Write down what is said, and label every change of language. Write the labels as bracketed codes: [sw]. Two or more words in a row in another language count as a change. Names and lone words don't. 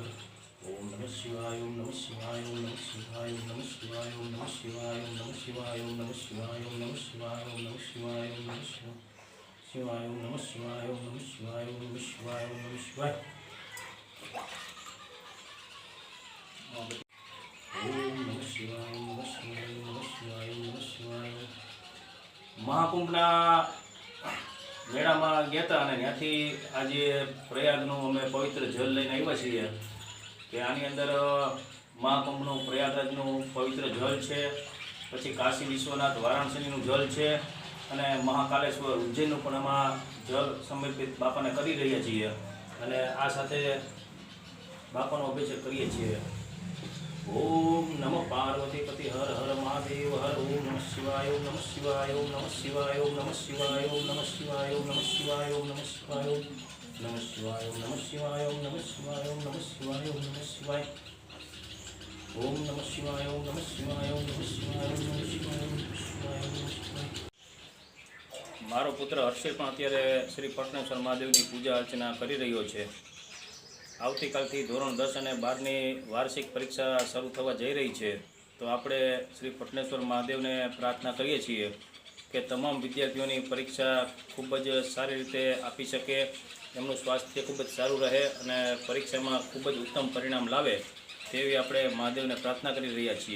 [sa] ओम नमः शिवाय, ओम नमः शिवाय, ओम नमः शिवाय, ओम नमः शिवाय, ओम नमः शिवाय, ओम नमः शिवाय, ओम नमः शिवाय, ओम नमः शिवाय, ओम नमः शिवाय, ओम नमः शिवाय, शिवाय, ओम नमः शिवाय, ओम नमः शिवाय, ओम नमः शिवाय, ओम नमः शिवाय, ओम नमः शिवाय, ओम नमः शिवाय, ओम नमः शिवाय, ओम नमः शिवाय। [gu] महाकुंभना મેળામાં ગયા હતા અને ત્યાંથી આજે પ્રયાગનું અમે પવિત્ર જલ લઈને આવ્યા છીએ કે આની અંદર મહાકુંભનું પ્રયાગરાજનું પવિત્ર જલ છે, પછી કાશી વિશ્વનાથ વારાણસીનું જલ છે અને મહાકાલેશ્વર ઉજ્જૈનનું પણ આમાં જલ સમર્પિત બાપાને કરી રહ્યા છીએ અને આ સાથે બાપાનો અભિષેક કરીએ છીએ। [sa] ओम नमो पार्वतीपति हर हर महादेव हर। ओम नमः शिवाय, ओम नमः शिवाय, ओम नमः शिवाय, ओम नमः शिवाय, ओम नमः शिवाय, ओम नमः शिवाय, ओम नमः शिवाय, ओम नमः शिवाय, ओम नमः शिवाय, ओम नमः शिवाय, ओम नमः शिवाय, ओम नमः शिवाय, ओम नमः शिवाय, ओम नमः शिवाय, ओम नमः शिवाय, ओम नमः शिवाय, ओम नमः शिवाय, ओम नमः शिवाय। [gu] મારો પુત્ર હર્ષિલ પણ અત્યારે શ્રી પટનેશ્વર મહાદેવની પૂજા અર્ચના કરી રહ્યો છે। આવતીકાલથી ધોરણ 10 અને 12ની વાર્ષિક પરીક્ષા શરૂ થવા જઈ રહી છે, તો આપણે શ્રી પટનેશ્વર મહાદેવને પ્રાર્થના કરીએ છીએ કે તમામ વિદ્યાર્થીઓની પરીક્ષા ખૂબ જ સારી રીતે આપી શકે, એમનું સ્વાસ્થ્ય ખૂબ જ સારું રહે અને પરીક્ષામાં ખૂબ જ ઉત્તમ પરિણામ લાવે તેવી આપણે મહાદેવને પ્રાર્થના કરી રહ્યા છીએ।